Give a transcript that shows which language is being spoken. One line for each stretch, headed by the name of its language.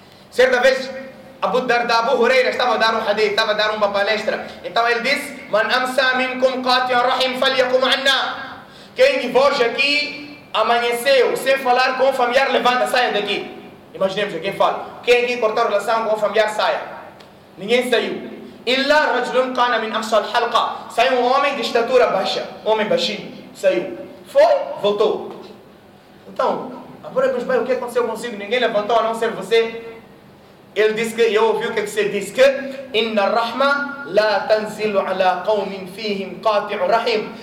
Portuguese: Certa vez, Abu Darda, Abu Hureira, estava a dar um hadith, estava a dar uma palestra. Então ele disse:
Arabic: Man amsa minkum qati'a rahim falyakum anna.
Portuguese: Quem de vós aqui amanheceu sem falar com o familiar, levanta, saia daqui. Imaginemos, quem fala? Quem aqui cortou a relação com o familiar, saia. Ninguém saiu.
Arabic: إلا رجل كان من أقصى الحلقة.
Portuguese: Saiu um homem de estatura baixa, homem baixinho. Saiu. Foi, voltou. Então, agora pois bem, o que aconteceu consigo? Ninguém levantou a não ser você. Ele disse que, eu ouvi o que você disse, que
Arabic: inna rahma la tanzilu ala qawmin fihim qati'u rahim.